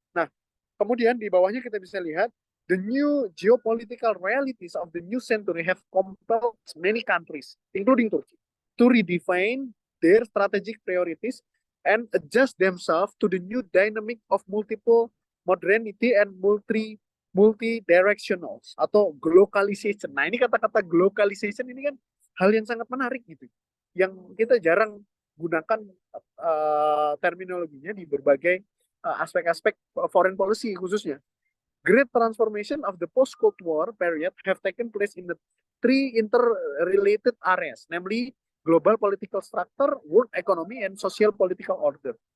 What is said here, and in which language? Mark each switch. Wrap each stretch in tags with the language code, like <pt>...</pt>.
<id>Nah, kemudian di bawahnya kita bisa lihat</id> <en>the new geopolitical realities of the new century have compelled many countries, including Turkey, to redefine their strategic priorities and adjust themselves to the new dynamic of multiple modernity and multi-directionals atau globalization.</en> <id>Nah, ini kata-kata globalization ini kan hal yang sangat menarik gitu, yang kita jarang gunakan terminologinya di berbagai aspek-aspek foreign policy khususnya.</id> <en>Great transformation of the post-Cold War period have taken place in the three interrelated areas, namely global political structure, world economy, and social political order.</en>